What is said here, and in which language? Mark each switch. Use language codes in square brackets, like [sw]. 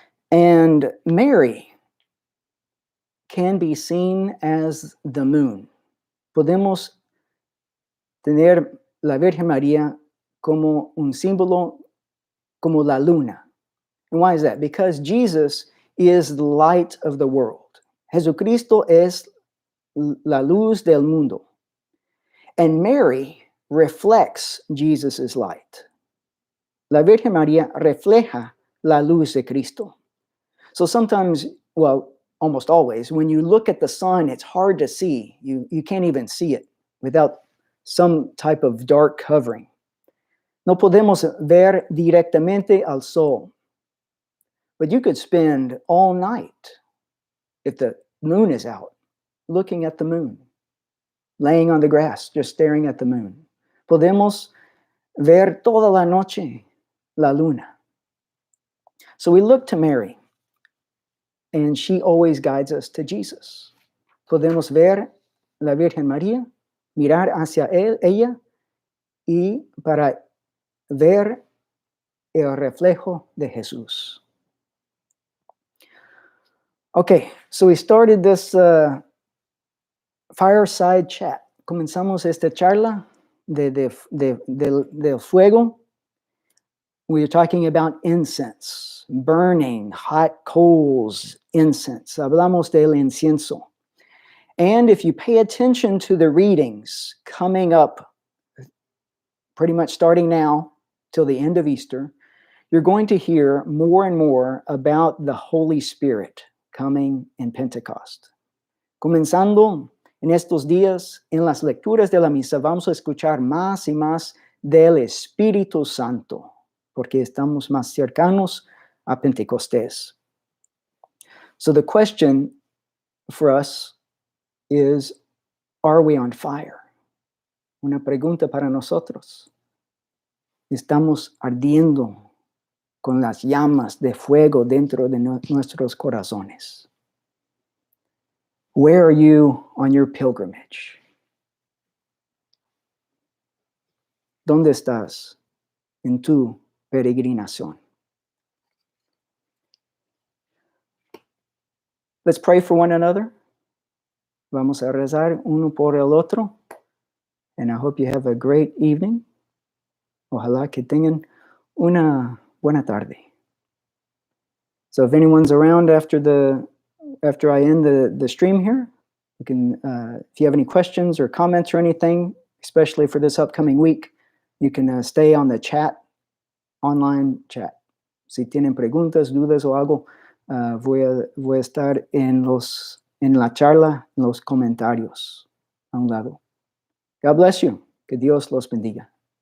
[en] And Mary can be seen as the moon. [es] Podemos tener la Virgen María como un símbolo, como la luna. [en] And why is that? Because Jesus is the light of the world. [es] Jesucristo es la luz del mundo. [en] And Mary reflects Jesus' light. [es] La Virgen María refleja la luz de Cristo. [en] So sometimes, well, almost always, when you look at the sun, it's hard to see. You can't even see it without some type of dark covering. [es] No podemos ver directamente al sol. [en] But you could spend all night, if the moon is out, looking at the moon, laying on the grass, just staring at the moon. [es] Podemos ver toda la noche la luna. [en] So we look to Mary, and she always guides us to Jesus. [es] Podemos ver la Virgen María, mirar hacia ella, y para ver el reflejo de Jesús. [en] Okay, so we started this Fireside Chat. [es] Comenzamos esta charla del fuego. [en] We are talking about incense, burning hot coals, incense. [es] Hablamos del incienso. [en] And if you pay attention to the readings coming up, pretty much starting now till the end of Easter, you're going to hear more and more about the Holy Spirit coming in Pentecost. [es] Comenzando en estos días, en las lecturas de la misa, vamos a escuchar más y más del Espíritu Santo, porque estamos más cercanos a Pentecostés. [en] So the question for us is, are we on fire? [es] Una pregunta para nosotros. ¿Estamos ardiendo con las llamas de fuego dentro de nuestros corazones? [en] Where are you on your pilgrimage? [es] ¿Dónde estás en tu peregrinación? [en] Let's pray for one another. [es] Vamos a rezar uno por el otro. [en] And I hope you have a great evening. [es] Ojalá que tengan una buena tarde. [en] So if anyone's around after I end the stream here, you can, if you have any questions or comments or anything, especially for this upcoming week, you can stay on the chat, online chat. [es] Si tienen preguntas, dudas o algo, voy a estar en la charla, en los comentarios a un lado. [en] God bless you. [es] Que Dios los bendiga.